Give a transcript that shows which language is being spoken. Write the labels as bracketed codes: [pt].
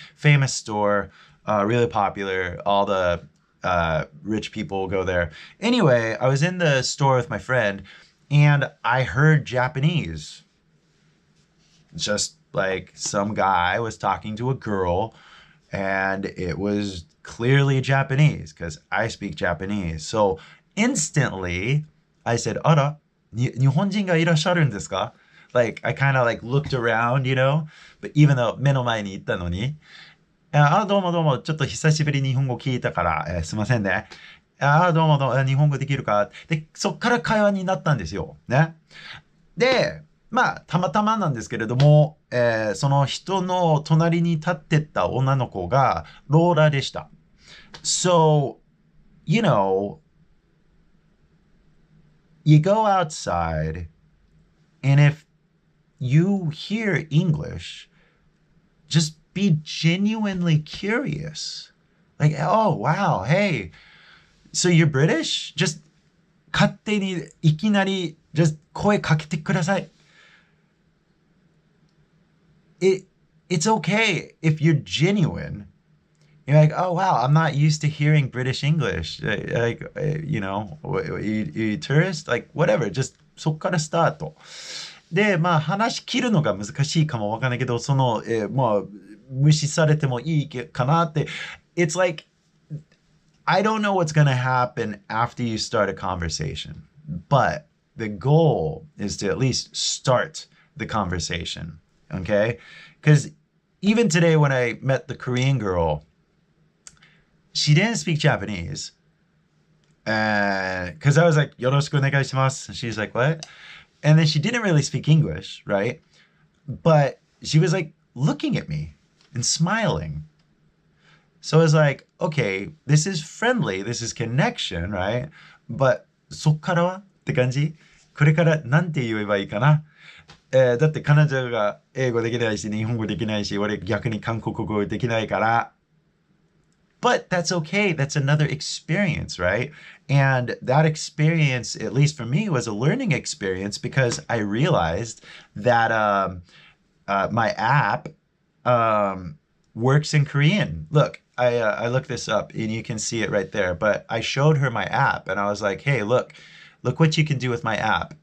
[en] Famous store, really popular. All the rich people go there. Anyway, I was in the store with my friend, and I heard Japanese. Just like some guy was talking to a girl and it was clearly Japanese because I speak Japanese. So instantly I said, [ja] "Ara, 日本人がいらっしゃるんですか?" [en] Like I kind of like looked around, you know, but even though [ja] 目の前に行ったのに、どうもどうも、ちょっと久しぶりに日本語聞いたから、すいませんね。どうもどうも、日本語できるかで、そっから会話になったんですよ。ね。で、まあ、たまたまなんですけれども、その人の隣に立ってた女の子がローラでした。 [en] So, you know, you go outside, and if you hear English, just be genuinely curious. Like, oh, wow, hey, so you're British? Just [ja] 勝手にいきなり just 声かけてください。 [en] it's okay if you're genuine. You're like, oh wow, I'm not used to hearing British English. Like, you know, you tourist? Like, whatever, just [ja] そっからスタート。で、まあ話し切るのが難しいかもわかんないけど、まあ、無視されてもいいかなって。 [en] It's like, I don't know what's gonna happen after you start a conversation, but the goal is to at least start the conversation, okay? Because even today when I met the Korean girl, she didn't speak Japanese. Because I was like, [ja] よろしくお願いします. [en] And she's like, what? And then she didn't really speak English, right? But she was like looking at me and smiling. So I was like, okay, this is friendly, this is connection, right? But [ja] そっからはって感じ？これからなんて言えばいいかな？だって彼女が英語できないし、日本語できないし、俺逆に韓国語できないから。 [en] But that's okay. That's another experience, right? And that experience, at least for me, was a learning experience because I realized that my app works in Korean. Look, I looked this up and you can see it right there. But I showed her my app and I was like, hey, look what you can do with my app.